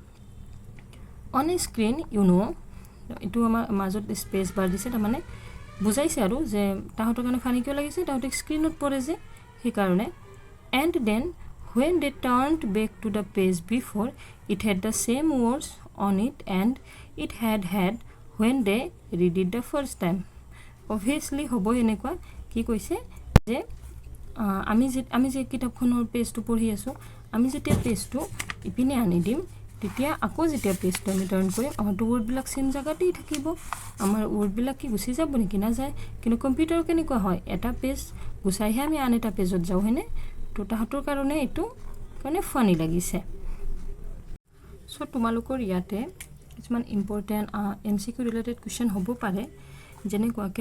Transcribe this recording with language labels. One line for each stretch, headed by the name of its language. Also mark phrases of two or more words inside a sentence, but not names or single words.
English: on a screen you know
Assamese: ইটো আমাৰ মাজত স্পেস বাৰ দিছে তাৰ মানে বুজাইছে আৰু যে তাহাঁতৰ কাৰণে ফানি কিয় লাগিছে তাহাঁতে স্ক্ৰিনত পঢ়ে যে সেই কাৰণে
English: and then when they turned back to the page before it had the same words on it and it had when they read it the first time obviously
Assamese: হবো এনেকুৱা কি কৈছে যে আমি যে কিতাপখনৰ পেজটো পঢ়ি আছো আমি যেতিয়া পেজটো ইপিনে আনি দিম তেতিয়া আকৌ যেতিয়া পেজটো আমি টাৰ্ন কৰিম আমাৰ ওয়াৰ্ডবিলাক সেম জায়গাতেই থাকিব আমাৰ ওয়াৰ্ডবিলাক কি গুছি যাব নেকি না যায় কিন্তু কম্পিউটাৰ কেনেকুৱা হয় এটা পেজ গুছাইহে আমি আন এটা পেজত যাও হেনে তো তাহাঁতৰ কাৰণে এটো মানে ফানি লাগিছে সো তোমালোকৰ ইয়াতে কিছুমান
English: important MCQ related question
Assamese: হ'ব পাৰে যেনেকুৱাকে